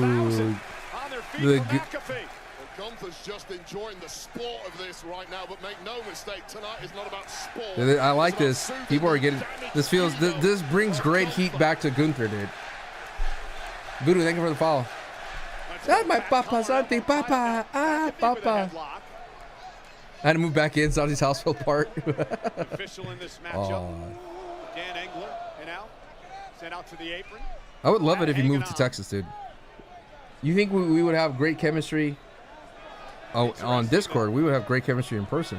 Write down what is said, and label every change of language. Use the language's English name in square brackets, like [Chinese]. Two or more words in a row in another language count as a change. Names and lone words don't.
[English] On their feet for McAfee. Gunther's just enjoying the sport of this right now, but make no mistake, tonight is not about sport. I like this. People are getting this. This brings great heat back to Gunther, dude. Voodoo, thank you for the follow. That's my papa, Santi, papa, papa. I had to move back in, Santi's house fell apart. Official in this matchup. Dan Engler and out. Sent out to the apron. I would love it if you moved to Texas, dude. You think we would have great chemistry Oh, on Discord, we would have great chemistry in person.